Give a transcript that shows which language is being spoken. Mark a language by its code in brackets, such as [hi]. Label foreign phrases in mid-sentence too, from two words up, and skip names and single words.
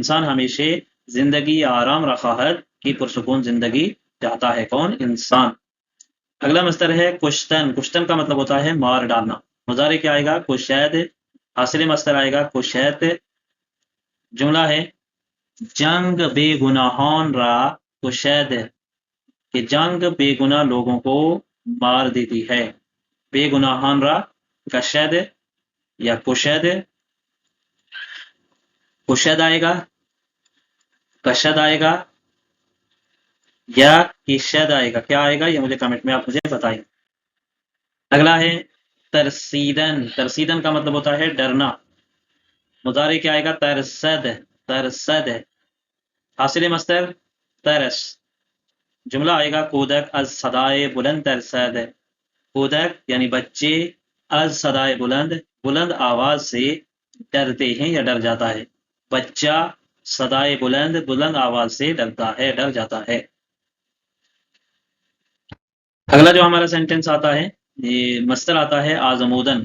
[fa] انسان ہمیشہ زندگی آرام را خواہد، [ur] کی پرسکون زندگی چاہتا ہے کون؟ انسان۔ اگلا مصدر ہے کشتن۔ کشتن کا مطلب ہوتا ہے مار ڈالنا، مضارع کیا آئے گا کشید، حاصل مصدر آئے گا کشیت۔ جملہ ہے [fa] جنگ بے گناہان را کشید، [ur] کہ جنگ بے گناہ لوگوں کو مار دیتی ہے۔ [fa] بے گناہان را کشید [ur] یا کشید، کشید آئے گا، کشد آئے گا یا کشید آئے گا، کیا آئے گا یہ مجھے کمنٹ میں آپ مجھے بتائیں۔ اگلا ہے ترسیدن۔ ترسیدن کا مطلب ہوتا ہے ڈرنا، مضارع کیا آئے گا ترسد، ترسد، حاصل مصدر ترس۔ جملہ آئے گا [fa] کودک از صدائے بلند ترسد، [ur] کودک یعنی بچے [fa] از صدائے بلند، [ur] بلند آواز سے ڈرتے ہیں یا ڈر جاتا ہے۔ بچہ [fa] صدائے بلند، [ur] بلند آواز سے ڈرتا ہے، ڈر جاتا ہے۔ اگلا جو ہمارا سینٹنس آتا ہے، یہ مصدر آتا ہے آزمودن۔